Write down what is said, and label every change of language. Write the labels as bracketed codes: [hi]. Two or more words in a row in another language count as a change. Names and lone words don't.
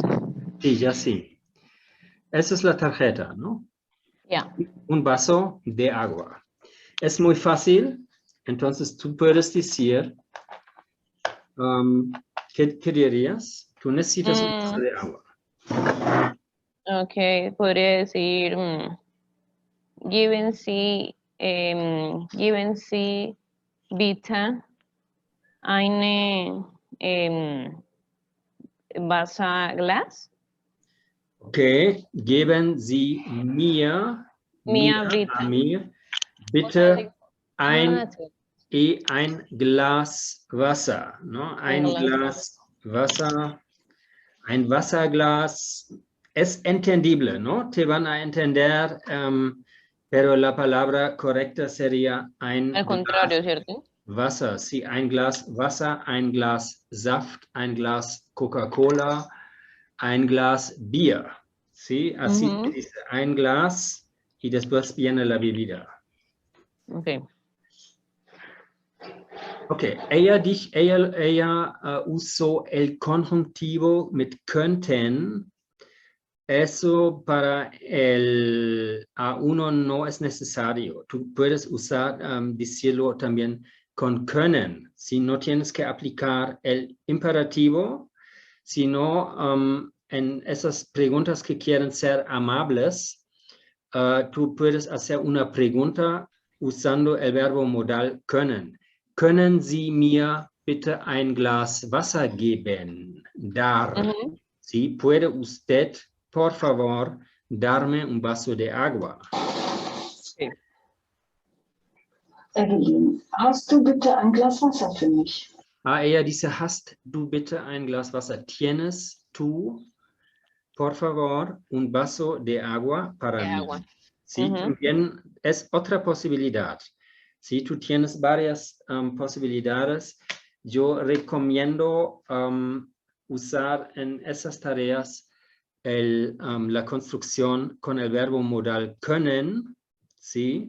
[es] Sí, ya sí. Esa es la tarjeta, ¿no? Ya. Un vaso de agua. Es muy fácil, entonces tú puedes decir, ¿qué dirías? Tú necesitas un vaso de agua. Ok, podría decir, [de] geben Sie bitte eine Wasserglas? Ok, geben Sie mir, Mia a bitte. mir, bitte ein [es] Sí. [de] ein Glas Wasser, ¿no? Ein Glas Wasser, ein Wasserglas. [es] Es entendible, ¿no? Te van a entender, pero la palabra correcta sería ein Al contrario, ¿cierto? [de] Wasser. Sí, ein Glas Wasser, ein Glas Saft, ein Glas Coca-Cola, ein Glas Bier. [es] Sí, así se dice, [de] ein Glas [es] y después viene la bebida. Ok. Ok, ella usó el conjuntivo [de] mit könnten. [es] Eso para el A1 no es necesario. Tú puedes usar, decirlo también con können. Si no tienes que aplicar el imperativo, sino en esas preguntas que quieren ser amables, tú puedes hacer una pregunta usando el verbo modal können. [de] Können Sie mir bitte ein Glas Wasser geben? [es] Dar. ¿Sí? ¿Puede usted, por favor, darme un vaso de agua? Sí. Evelyn, [de] hast du bitte ein Glas Wasser für mich? [es] Ella dice, [de] ¿hast du bitte ein Glas Wasser? [es] ¿Tienes tú, por favor, un vaso de agua para mí? Agua. Sí, también es otra posibilidad. Si tú tienes varias posibilidades, yo recomiendo usar en esas tareas la construcción con el verbo modal können, ¿sí?